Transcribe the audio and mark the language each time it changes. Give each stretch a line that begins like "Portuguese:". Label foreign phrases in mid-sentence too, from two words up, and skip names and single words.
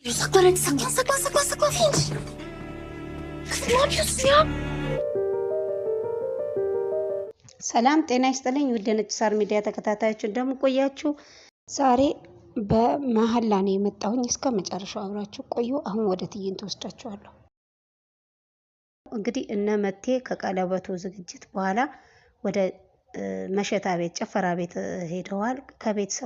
Turkish: Saklan hadi saklan. Finch. Kızım ne yapıyorsun ya?
Amharic: ሰላም ጤና ይስጥልኝ ውድ ነጭ ሳር ሚዲያ ተከታታዮች እንደምን ቆያችሁ? ዛሬ በመሐላ ነው የመጣሁኝ። እስከ መጨረሻው አብራችሁ ቆዩ። አሁን ወደ ትዕይንት ወስዳችኋለሁ። እንግዲህ እነ መቴ ከቀለበቱ ዝግጅት በኋላ ወደ መሸታ ቤት ጭፈራ ቤት ሄደዋል ከቤተሰቡ